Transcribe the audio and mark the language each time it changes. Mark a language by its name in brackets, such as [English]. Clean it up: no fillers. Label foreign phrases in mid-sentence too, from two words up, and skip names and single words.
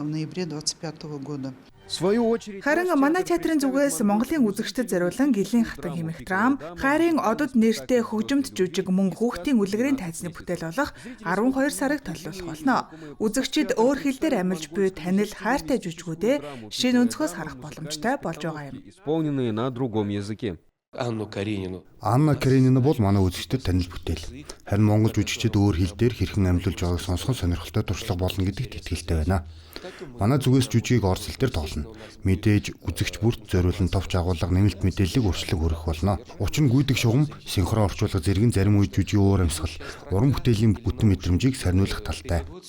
[Mongolian] Харин манай театрын зүгээс Монголын үзэгчдэд зориулан Гилийн хатан хэмээх драм, хайрын одод нэртэй хөгжимд жүжиг мөн хүүхдийн үлгэрийн тайзны бүтээл болох 12 сарыг толиулах болно. Үзэгчид өөр хэл дээр амилж буй танил хайртай жүжигүүдээ шинэ өнцгөөс харах боломжтой болж байгаа юм. [Russian] Исполненные на другом языке. [Mongolian] Анна Каренина бол манай үзэгчдэд танил бүтээл. Харин монгол жүжигчид өөр хэл дээр хэрхэн амилуулж байгааг сонсох сонирхолтой туршлага болно гэдэгт итгэлтэй байна. Манай зүгээс жүжигийг орос хэл дээр тоглоно. Мэдээж үзэгч бүрт зориулан товч агуулга нэмэлт мэдээллийг өршлөг өргөх болно. Учир нь гүйдэг шугам, синхрон орчуулга зэрэг зарим үе жүжигийн уур амьсгал, уран бүтээлийн бүтэн мэдрэмжийг сарниулах талтай.